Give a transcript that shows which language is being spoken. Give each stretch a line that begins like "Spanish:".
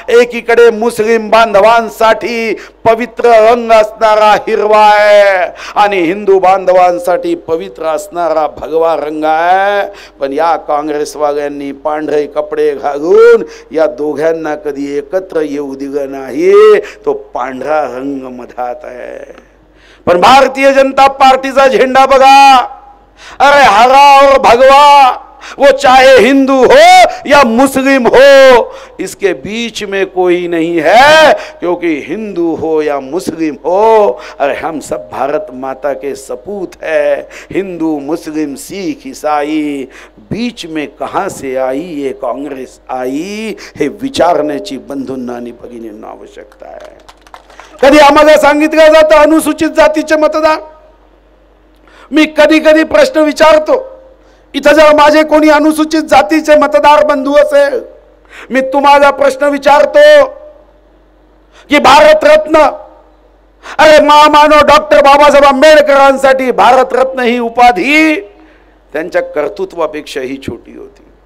Marathi: एकीकडे मुस्लिम बांधवांसाठी पवित्र रंग असणारा हिरवा आहे आणि हिंदू बांधवांसाठी पवित्र असणारा भगवा रंग आहे. पण या काँग्रेसवाल्यांनी पांढरे कपडे घालून या दोघांना कधी एकत्र येऊ दिलं नाही. तो पांढरा रंग मधात आहे. पण भारतीय जनता पार्टीचा झेंडा बघा.
Hindi: अरे हरा और भगवा, वो चाहे हिंदू हो या मुस्लिम हो, इसके बीच में कोई नहीं है. क्योंकि हिंदू हो या मुस्लिम हो, अरे हम सब भारत माता के सपूत है. हिंदू मुस्लिम सिख ईसाई, बीच में कहां से आई ये काँग्रेस आई,
Marathi: हे विचारण्याची बंधूंना आणि भगिनींना आवश्यकता आहे. कधी आम्हाला सांगितलं जातं अनुसूचित जातीचे मतदार. मी कधी कधी प्रश्न विचारतो, इथं जर माझे कोणी अनुसूचित जातीचे मतदार बंधू असेल, मी तुम्हाला प्रश्न विचारतो की भारतरत्न, अरे महामानव डॉक्टर बाबासाहेब आंबेडकरांसाठी भारतरत्न ही उपाधी त्यांच्या कर्तृत्वापेक्षाही छोटी होती.